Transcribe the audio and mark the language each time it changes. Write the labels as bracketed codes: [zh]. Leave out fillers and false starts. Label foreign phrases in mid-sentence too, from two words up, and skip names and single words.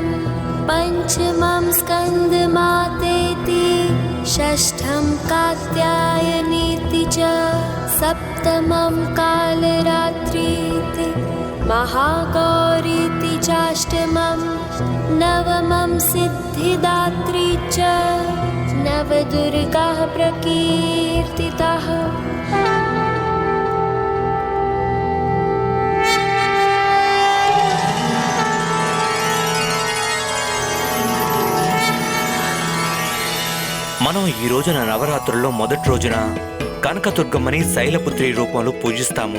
[sa] पञ्चमं स्कन्दमातेति षष्ठं कात्यायनीति च सप्तमं कालरात्रीति महागौरीति चाष्टमं नवमं सिद्धिदात्री च नवदुर्गाः प्रकीर्तिताः। [te] మనం ఈ రోజున నవరాత్రుల్లో మొదటి రోజున కనకదుర్గమ్మని శైలపుత్రి రూపంలో పూజిస్తాము.